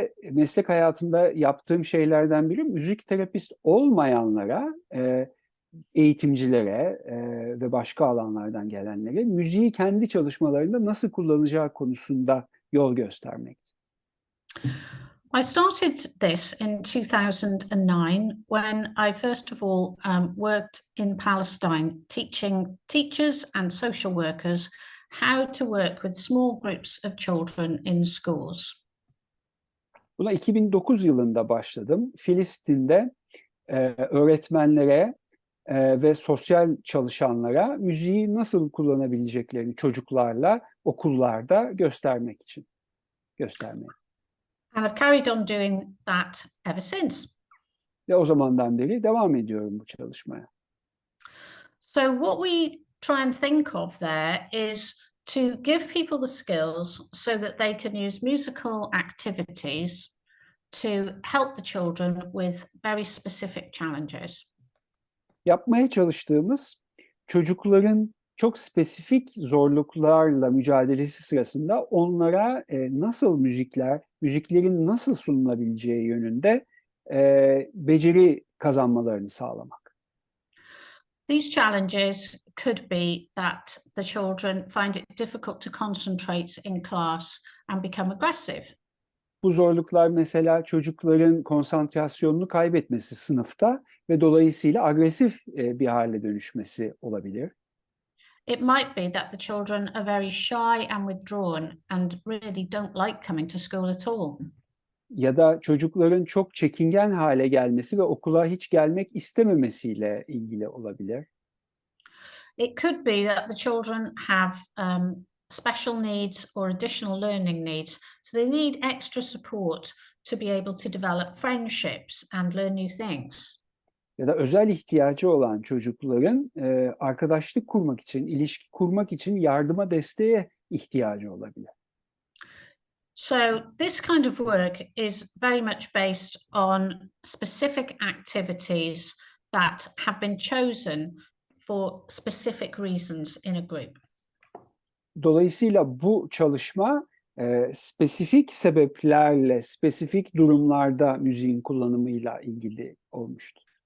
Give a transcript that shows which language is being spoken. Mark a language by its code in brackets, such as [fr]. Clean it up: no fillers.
[tr] Meslek hayatımda yaptığım şeylerden biri müzik terapist olmayanlara, eğitimcilere ve başka alanlardan gelenlere müziği kendi çalışmalarında nasıl kullanacağı konusunda yol göstermekti. [en] I started this in 2009 when I first of all worked in Palestine teaching teachers and social workers how to work with small groups of children in schools. [tr] Buna 2009 yılında başladım. Filistin'de öğretmenlere ve sosyal çalışanlara müziği nasıl kullanabileceklerini çocuklarla okullarda göstermek. [en] And I've carried on doing that ever since. [tr] Ve o zamandan beri devam ediyorum bu çalışmaya. [en] So what we try and think of there is to give people the skills so that they can use musical activities to help the children with very specific challenges. [tr] Yapmaya çalıştığımız çocukların çok spesifik zorluklarla mücadelesi sırasında onlara nasıl müziklerin nasıl sunulabileceği yönünde beceri kazanmalarını sağlamak. [en] These challenges could be that the children find it difficult to concentrate in class and become aggressive. [tr] Bu zorluklar mesela çocukların konsantrasyonunu kaybetmesi sınıfta ve dolayısıyla agresif bir hale dönüşmesi olabilir. [en] It might be that the children are very shy and withdrawn and really don't like coming to school at all. [tr] Ya da çocukların çok çekingen hale gelmesi ve okula hiç gelmek istememesiyle ilgili olabilir. [en] It could be that the children have special needs or additional learning needs, so they need extra support to be able to develop friendships and learn new things. [tr] Ya da özel ihtiyacı olan çocukların arkadaşlık kurmak için, ilişki kurmak için yardıma, desteğe ihtiyacı olabilir. [en] So this kind of work is very much based on specific activities that have been chosen for specific reasons in a group. [tr] Dolayısıyla bu çalışma spesifik sebeplerle, spesifik durumlarda müziğin kullanımıyla ilgili olmuştu.